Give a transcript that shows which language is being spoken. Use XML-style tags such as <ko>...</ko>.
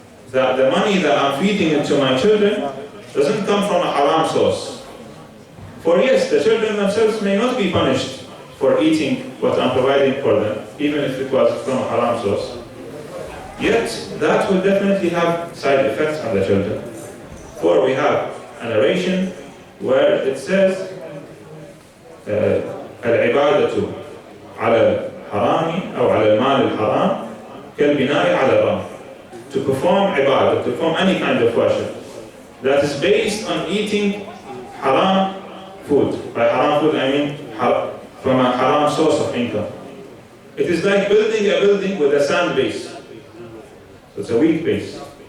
<en>That the money that I'm feeding into my children doesn't come from a haram source. For yes, the children themselves may not be punished for eating what I'm providing for them, even if it was from a haram source. Yet, that will definitely have side effects on the children. For we have a narration where it says,</en> <ar>العبادة على الحرام أو على المال الحرام كالبناء على الرمل.</ar> <en>To perform ibadah, to perform any kind of worship that is based on eating haram food. By haram food I mean from a haram source of income. It is like building a building with a sand base. So it's a weak base.</en>